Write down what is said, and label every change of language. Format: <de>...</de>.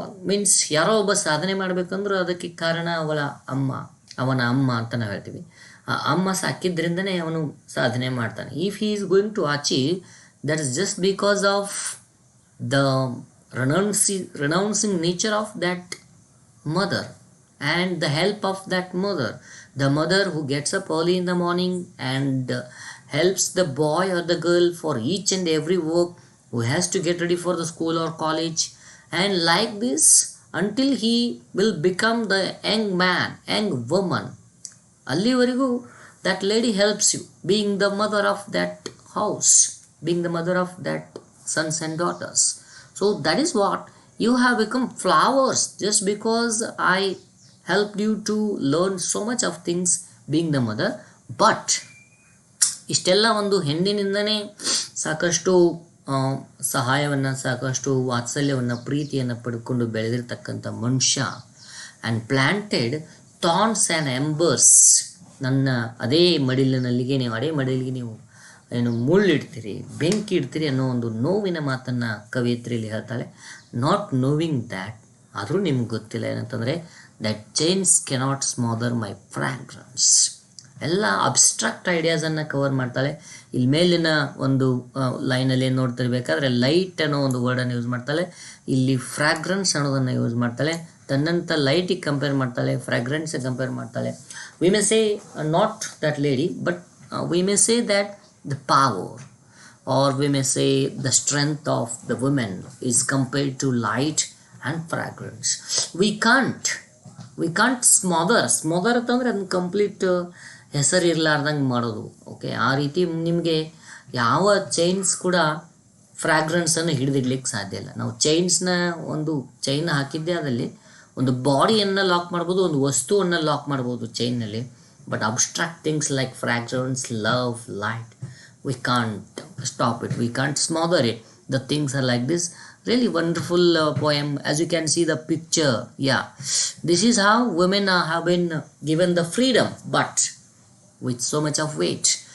<kn>Means ಯಾರೋ ಒಬ್ಬ ಸಾಧನೆ ಮಾಡಬೇಕಂದ್ರೂ ಅದಕ್ಕೆ ಕಾರಣ ಅವನ ಅಮ್ಮ ಅಂತ ನಾವು ಹೇಳ್ತೀವಿ. ಅಮ್ಮ ಸಾಕಿದ್ರಿಂದನೇ ಅವನು ಸಾಧನೆ ಮಾಡ್ತಾನೆ.</kn> <en>If he is going to achieve, that is just because of the renouncing nature of that mother and the help of that mother. The mother who gets up early in the morning and helps the boy or the girl for each and every work, who has to get ready for the school or college, and like this until he will become the young man, young woman.</en> <kn>Allivarigu</kn> <en>that lady helps you, being the mother of that house, being the mother of that sons and daughters. So that is what you have become flowers just because I helped you to learn so much of things being the mother.</en> <kn>But ಇಷ್ಟೆಲ್ಲ ಒಂದು ಹೆಣ್ಣಿನಿಂದನೇ ಸಾಕಷ್ಟು ಸಹಾಯವನ್ನು, ಸಾಕಷ್ಟು ವಾತ್ಸಲ್ಯವನ್ನು, ಪ್ರೀತಿಯನ್ನು ಪಡ್ಕೊಂಡು ಬೆಳೆದಿರ್ತಕ್ಕಂಥ ಮನುಷ್ಯ</kn> <en>And planted thorns and embers.</en> <kn>ನನ್ನ ಅದೇ ಮಡಿಲಿಗೆ ನೀವು ಏನು ಮುಳ್ಳಿಡ್ತೀರಿ, ಬೆಂಕಿ ಇಡ್ತೀರಿ ಅನ್ನೋ ಒಂದು ನೋವಿನ ಮಾತನ್ನು ಕವಿಯತ್ರಿಯಲ್ಲಿ ಹೇಳ್ತಾಳೆ.</kn> <en>not knowing that,</en> <kn>ಆದರೂ ನಿಮ್ಗೆ ಗೊತ್ತಿಲ್ಲ ಏನಂತಂದರೆ</kn> <en>That chains cannot smother my fragrance.</en> <kn>ಎಲ್ಲ ಅಬ್ಸ್ಟ್ರಾಕ್ಟ್ ಐಡಿಯಾಸನ್ನು ಕವರ್ ಮಾಡ್ತಾಳೆ. ಇಲ್ಲಿ ಮೇಲಿನ ಒಂದು ಲೈನಲ್ಲಿ ಏನು ನೋಡ್ತಿರ್ಬೇಕಾದ್ರೆ ಲೈಟ್ ಅನ್ನೋ ಒಂದು ವರ್ಡನ್ನು ಯೂಸ್ ಮಾಡ್ತಾಳೆ, ಇಲ್ಲಿ ಫ್ರಾಗ್ರೆನ್ಸ್ ಅನ್ನೋದನ್ನು ಯೂಸ್ ಮಾಡ್ತಾಳೆ. ತನ್ನಂಥ ಲೈಟಿಗೆ ಕಂಪೇರ್ ಮಾಡ್ತಾಳೆ, ಫ್ರಾಗ್ರೆನ್ಸಿಗೆ ಕಂಪೇರ್ ಮಾಡ್ತಾಳೆ.</kn> <en>We may say not that lady, but we may say that the power or we may say the strength of the woman is compared to light and fragrance. We can't smother</en> <kn>ಅಂತಂದರೆ ಅದನ್ನ complete ಹೆಸರು ಇರಲಾರ್ದಂಗೆ ಮಾಡೋದು. Okay, ಆ ರೀತಿ ನಿಮಗೆ ಯಾವ chains ಕೂಡ ಫ್ರಾಗ್ರೆನ್ಸನ್ನು ಹಿಡಿದಿಡ್ಲಿಕ್ಕೆ ಸಾಧ್ಯ ಇಲ್ಲ. ನಾವು ಚೈನ್ಸ್ನ ಒಂದು ಚೈನ್ ಹಾಕಿದ್ದೆ ಅದರಲ್ಲಿ ಒಂದು ಬಾಡಿಯನ್ನು ಲಾಕ್ ಮಾಡ್ಬೋದು, ಒಂದು ವಸ್ತುವನ್ನು ಲಾಕ್ ಮಾಡ್ಬೋದು ಚೈನ್ನಲ್ಲಿ.</kn> <en>But abstract things like fragrance, love, light, we can't stop it, we can't smother it. The things are like this. Really wonderful poem. As you can see the picture, yeah, this is how women have been given the freedom, but with so much of weight.</en>